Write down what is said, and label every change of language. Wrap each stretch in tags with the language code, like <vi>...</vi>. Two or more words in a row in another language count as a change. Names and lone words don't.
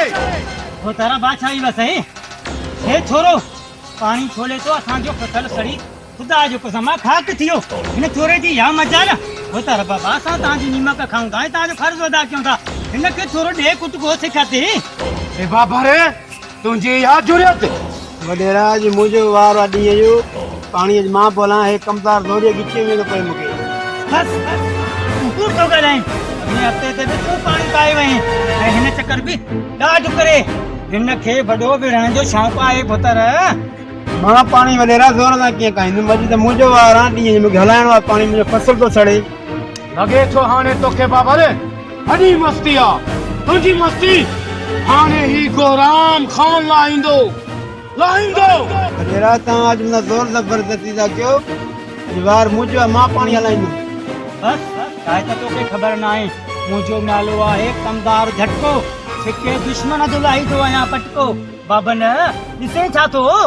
<sd>वो तारा बादशाही बस है हे छोरो पानी छोले तो असांजो फसल सड़ी खुदा जो कसम खाक थियो इन छोरे जी या मजाल वो तारा बाबा असां तव्हांजी नीमक खाऊं था तव्हांजो फर्ज़ अदा कयूं था हिनखे थोरो ॾे कुट को सिखाते ए बाबा रे तुंहिंजी इहा जुरियत वॾेरा अॼु मुंहिंजो वार आहे ॾींहं जो पाणी अॼु मां बोलां हे कमदार दोरीअ गिचे में थो पए मूंखे बस तूं तो ॻाल्हाए अॻिले हफ़्ते ते बि तूं पाणी पाए वहीं ऐं हिन चकर बि ॾाढो करे हिनखे वॾो विढ़ण जो शौक़ु आहे पुत्र मां पाणी वॾेरा ज़ोर सां कीअं खाईंदुमि अॼु त मुंहिंजो वार आहे ॾींहं जो मूंखे हलाइणो आहे पाणी मुंहिंजो फसल थो सड़े लगे थो हाणे तोखे बाबा रे अॼी मस्ती आहे तुंहिंजी मस्ती हाणे ही गोराम खान लाहींदो वॾेरा तव्हां अॼु मुंहिंजा ज़ोर ज़बरदस्ती था कयो अॼु वार मुंहिंजो आहे मां पाणी हलाईंदुमि बस छाहे त तोखे ख़बर न आहे मुंहिंजो नालो आहे कमदार झटको छिके दुश्मन जो लाहींदो आहियां पटको बाबन ॾिसे छा थो</sd>